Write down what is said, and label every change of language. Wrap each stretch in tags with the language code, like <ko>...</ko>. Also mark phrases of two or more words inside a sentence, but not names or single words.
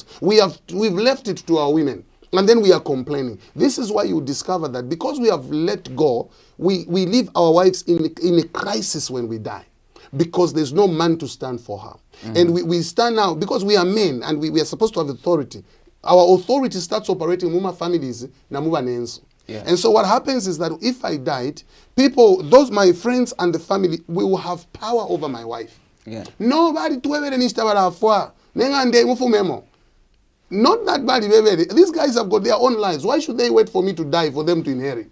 <en>We've left it to our women, and then we are complaining. This is why you discover that because we have let go, we leave our wives in a crisis when we die, because there's no man to stand for her. And we stand now because we are men and we are supposed to have authority. Our authority starts operating in families</en> <bem>na muba nenso.</bem> <en>Yeah. And so what happens is that if I died, people, my friends and the family, we will have power over my wife. Yeah. Nobody to ever not that bad, baby. These guys have got their own lives. Why should they wait for me to die for them to inherit?</en>